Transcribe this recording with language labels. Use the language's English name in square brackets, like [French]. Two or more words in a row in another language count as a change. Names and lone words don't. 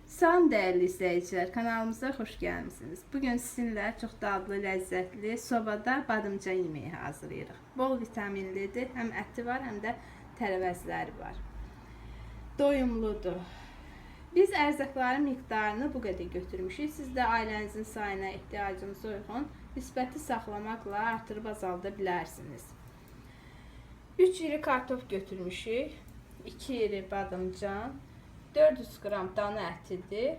[Turkish] Salam değerli izleyiciler, kanalımıza hoş gelmişsiniz. Bugün sizinle çok dadlı, lezzetli sobada badımcan yemeği hazırlayırıq. [Azerbaijani] Bol vitaminlidir, hem eti var, hem de tərəvəzləri var. Doyumludur. Biz ərzaqların miqdarını bu qədər götürmüşük. Siz də ailənizin sayına, ehtiyacınıza uyğun nisbəti saxlamaqla artırıb azalda bilərsiniz. 3 iri kartof götürmüşük, 2 iri badımcan, 400 qram dana ətidir.